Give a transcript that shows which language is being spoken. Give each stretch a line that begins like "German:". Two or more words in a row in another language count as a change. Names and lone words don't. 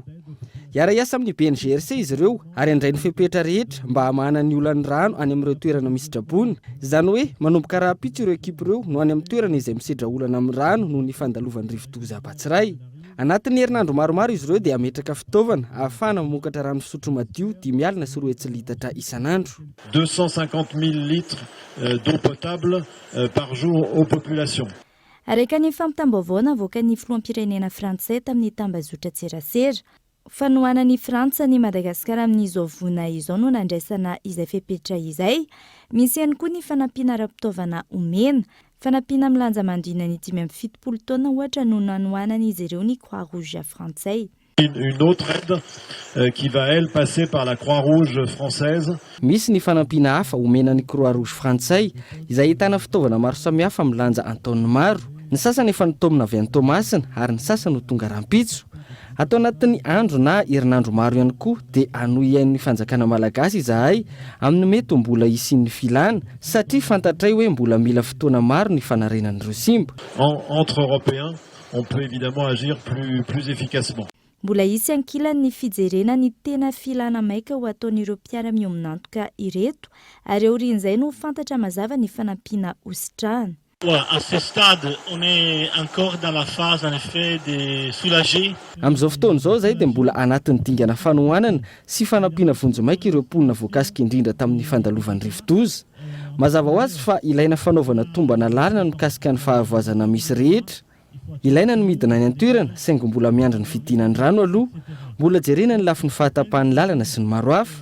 Malagasy: Iara-iasa amin'ny BNGRC izy ireo ary andray ny fepetra rehetra mba hamahana ny olan'ny rano any amin'ireo toerana misy drabony. Izany hoe manomboka rahampitso ireo ekipa ireo no any amin'ny toerana izay misedra olana amin'ny rano noho ny fandalovan'ny rivo-doza Batsiray. Anatin'ny herinandro maromaro izy ireo dia ametraka fitaovana ahafahana mamokatra rano fisotro madio 10 alina sy 4 litatra isanandro.
French: 250 000 litres d'eau potable par jour aux populations.
Malagasy: Araka ny fampitam-baovao navoaka ny filoham-pirenena Frantsay tamin'ny tambazotra tserasera. Fanohanan'ny Frantsa ny Madagasikara amin'izao vona izao no nandraisana izay fepetra izay. Misy ihany koa ny fanampiana ara-pitaovana omena. Fanampiana milanja mandrina ny 570 taona ohatra no nanohanan'izy ireo ny Croix-Rouge frantsay.
French: Une autre aide qui va elle passer par la Croix-Rouge française.
Malagasy: Misy ny fanampiana hafa omenan'ny Croix-Rouge frantsay izay ahitana fitaovana maro samihafa milanja antaon'ny maro. Ny sasany efa nitomina avy any Tomasina ary ny sasany ho tonga Rampitso. Atao anatin'ny andro na herinandro maro ihany koa dia anohian'ny fanjakana malagasy izahay amin'ny mety mbola isian'ny filana satria fantatray hoe mbola mila fotoana maro ny fanarenan'ireo simba.
French: Entre Européens, on peut évidemment agir plus efficacement.
Malagasy: Mbola isy ankilan'ny fijerena ny tena filana maika ho ataon'ireo mpiara-miominantoka ireto ary aorian'izay no fantatra mazava ny fanampiana hositrahana.
French: À ce stade, on est encore dans la phase en effet de soulager.
Malagasy: Amin'izao fotoana izao zay dia mbola anatin'ny dingana fanohanana sy fanampiana vonjomaika ireo mponina voakasika indrindra tamin'ny fandalovan'ny rivotoza. Mazava ho azy fa ilaina fanaovana tombana lalina mikasika ny fahavoazana misy rehetra. Ilaina ny midina ny antoerana saingy mbola miandry ny fidinany rano aloha, mbola jerena ny lafin'ny fahatapahan'ny lalana sy ny maro hafa.